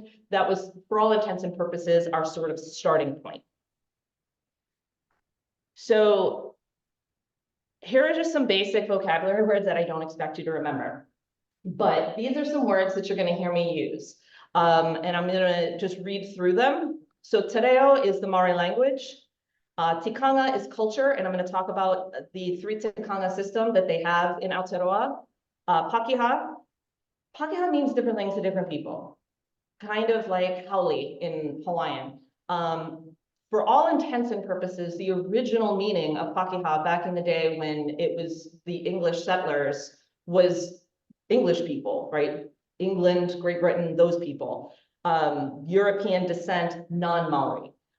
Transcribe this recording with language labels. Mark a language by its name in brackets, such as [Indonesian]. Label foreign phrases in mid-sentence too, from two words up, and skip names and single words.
[English] That was, for all intents and purposes, our sort of starting point. So here are just some basic vocabulary words that I don't expect you to remember. But these are some words that you're going to hear me use. And I'm going to just read through them. So [Māori] te reo [English] is the Māori language. Tikanga is culture, and I'm going to talk about the 3 tikanga system that they have in Aotearoa. Pakeha. Pakeha means different things to different people. Kind of like haole in Hawaiian. For all intents and purposes, the original meaning of Pakeha back in the day when it was the English settlers was English people, right? England, Great Britain, those people. European descent, non-Maori.